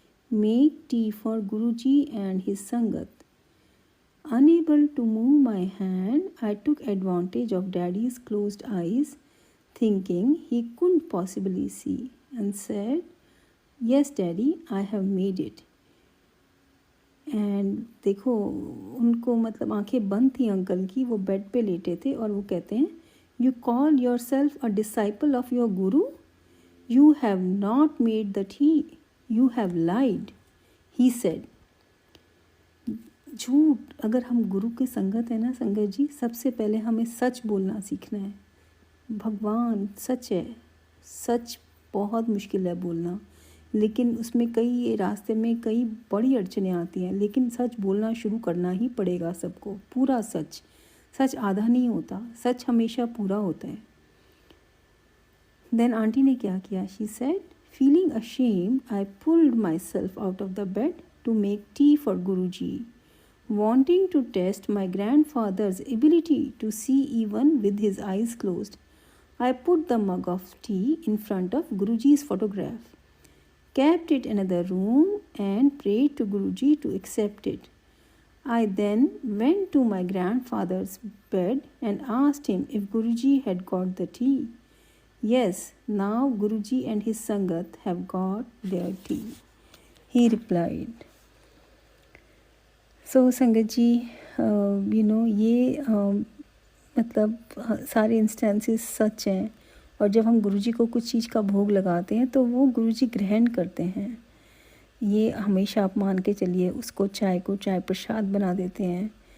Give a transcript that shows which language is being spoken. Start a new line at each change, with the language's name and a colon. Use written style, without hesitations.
English: Make tea for Guruji and his Sangat. Unable to move my hand, I took advantage of Daddy's closed eyes, thinking he couldn't possibly see, and said, Yes, Daddy, I have made it. And
Hindi: देखो, उनको मतलब आंखें बंद थी uncle की, वो bed पे लेटे थे और वो कहते हैं,
English: You call yourself a disciple of your guru, you have not made the tea, you have lied, he said.
Hindi: झूठ, अगर हम गुरु की संगत है ना संगत जी, सबसे पहले हमें सच बोलना सीखना है। भगवान सच है, सच बहुत मुश्किल है बोलना, लेकिन उसमें कई रास्ते में कई बड़ी अड़चनें आती हैं, लेकिन सच बोलना शुरू करना ही पड़ेगा सबको, पूरा सच। सच आधा नहीं होता, सच हमेशा पूरा होता है। देन आंटी ने क्या किया?
English: She said, feeling ashamed, I pulled myself out of the bed to make tea for Guruji, wanting to test my grandfather's ability to see even with his eyes closed. I put the mug of tea in front of Guruji's photograph, kept it in another room, and prayed to Guruji to accept it. I then went to my grandfather's bed and asked him if Guruji had got the tea. Yes, now Guruji and his Sangat have got their tea, he replied.
Hindi: So Sangat ji, ये मतलब सारे instances सच हैं, और जब हम गुरुजी को कुछ चीज़ का भोग लगाते हैं तो वो गुरुजी ग्रहण करते हैं। ये हमेशा आप मान के चलिए, उसको चाय को चाय प्रसाद बना देते हैं।